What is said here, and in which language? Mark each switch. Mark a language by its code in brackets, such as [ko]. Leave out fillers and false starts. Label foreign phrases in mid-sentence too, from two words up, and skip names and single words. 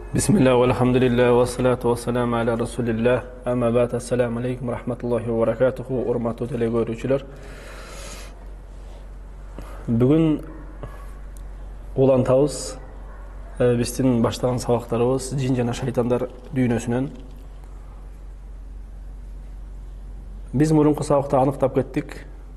[ar] بسم الله، والحمد لله، والصلاة والسلام على رسول الله. أما بعد، السلام عليكم ورحمة الله وبركاته. [ky] Urmatlı telegörүүчүлөр. Бүгүн улантабыз биздин баштаган сабактарыбыз жин жана шайтандар дүйнөсүнөн. Биз мурунку сабакта аныктап кеттик.